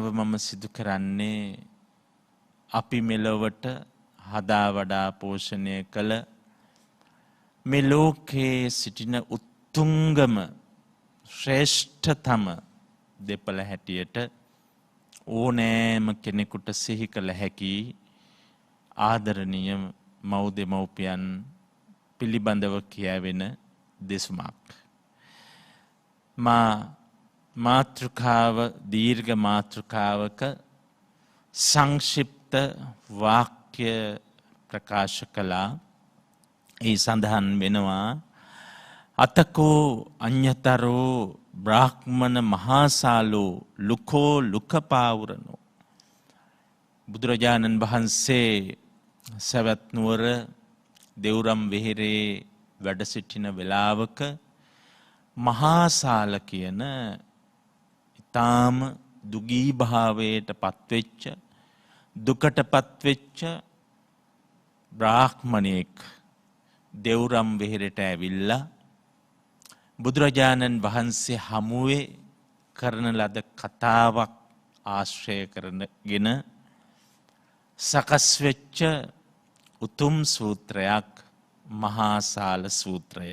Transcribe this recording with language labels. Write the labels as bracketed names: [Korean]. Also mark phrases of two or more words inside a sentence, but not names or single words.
[Sinhala] මම සිදු කරන්නේ අපි මෙලොවට හදා වඩා පෝෂණය කළ මේ ලෝකයේ සිටින උත්තුංගම ශ්‍රේෂ්ඨතම දෙපළ හැටියට ඕනෑම කෙනෙකුට සිහි කළ හැකි ආදරණීය මව් දෙමව්පියන් පිළිබඳව කියවෙන දෙසුමක්. මාතෘකාව දීර්ඝ මාතෘකාවක සංක්ෂිප්ත වාක්‍ය ප්‍රකාශ කළා. ඒ සඳහන් වෙනවා [Pali] අතකෝ අඤ්‍යතරෝ බ්‍රාහ්මණ මහාසාලෝ ලුකෝ ලුකපාවුරනෝ. [Sinhala] බුදුරජාණන් වහන්සේ සවැත් නුවර දෙව්රම් වෙහෙරේ වැඩ සිටින වෙලාවක මහාසාල කියන ඊටාම දුගී භාවයට පත්වෙච්ච දුකට පත්වෙච්ච බ්‍රාහ්මණයෙක් දෙව්රම් වෙහෙරට ඇවිල්ලා බුදුරජාණන් වහන්සේ හමුවේ කරන ලද කතාවක් ආශ්‍රය කරගෙන සකස් වෙච්ච උතුම් සූත්‍රයක් මහාසාල සූත්‍රය.